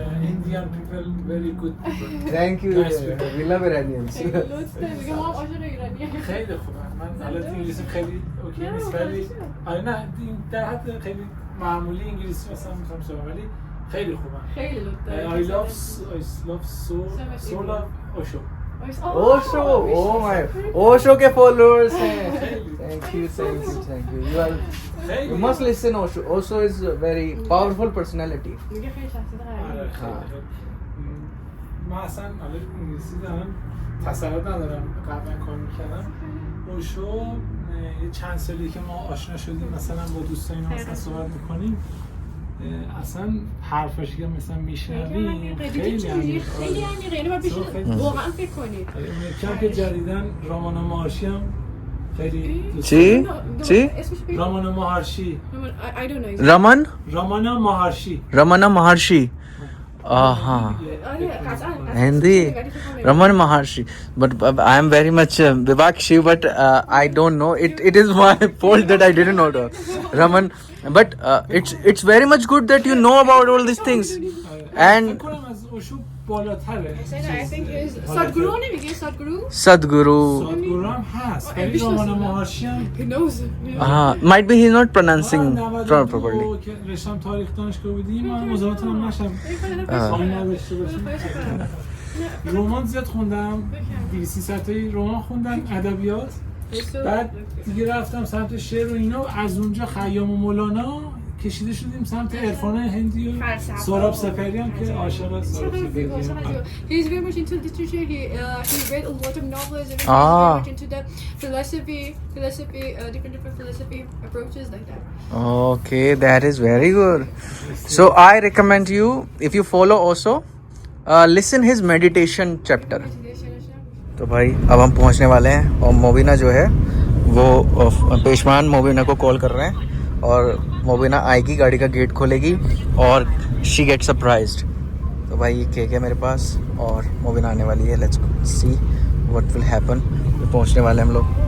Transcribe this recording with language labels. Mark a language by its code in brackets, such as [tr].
[en] Indian people very good people. Thank you, we love Iranians. [fa] میگم ما عاشق ایرانیه. خیلی خوبه. من حالت انگلیسی خیلی اوکی نیست ولی آره نه در حد خیلی معمولی انگلیسی مثلا میتونم صحبت ولی خیلی خوبه. خیلی لطفه. [en] I love so love Osho. [hi] Osho, [en] oh my, [hi] Osho के followers हैं। [en] Thank you, thank you, thank you. You must listen Osho. Osho is a very powerful personality. [fa] میگه خیلی شخصیت آره قویه. خیلی. من اصلا حالا انگلیسی دارم تسلط ندارم، قبلا کار میکردم. اوشو یه چند سالی که ما آشنا شدیم مثلا با دوستاینا مثلا صحبت میکنیم، اصلا حرفش که مثلا میشنویم خیلی عمیق. خیلی عمیقه، یعنی باید بشین واقعا فکر کنید. امیدوارم که جدیدن رامانا مهارشی هم خیلی دوست چی؟ چی؟ اسمش بگید. رامانا مهارشی. [en] I don't know. [hi] Raman, [fa] رامانا مهارشی. [hi] Ramna महर्षि। हाँ, [fa] آره قطعا. [hi] हिंदी रमन महर्षि। [en] But I am very much Vivakshi, but I don't know. It is my fault that I didn't know the Raman. But it's very much good that you know about all these things. [fa] فکر [en] And [fa] کنم از اوشو بالاتره. [en] I think is Sadhguru نمیگه Sadhguru. Sadhguru. [fa] سادگورو هم هست ولی رامانا مهارشی هم [en] He knows. Might be he's not pronouncing properly. [fa] که رشتم تاریخ دانشگاه بودیم من مزاحمتون هم نشم خواهی نداشته باشیم. رمان زیاد خوندم، 200 تایی رمان خوندم، ادبیات. بعد دیگه رفتم سمت شعر و اینا، از اونجا خیام و مولانا کشیده شدیم سمت عرفان هندی و سهراب سپهریان که عاشق سهراب سپهریان. [en] He's very much into literature. He read a lot of novels and Ah. very much into the philosophy, different philosophy approaches like that. Okay, that is very good. So I recommend you, if you follow also, listen his meditation chapter. [hi] तो भाई अब हम पहुंचने वाले हैं और मोबिना जो है वो पेशवान मोबिना को कॉल कर रहे हैं और मोबिना आएगी, गाड़ी का गेट खोलेगी और [en] She get surprised. [hi] तो भाई ये केक है मेरे पास और मोबिना आने वाली है। [en] Let's see what will happen. [hi] पहुंचने वाले हम लोग।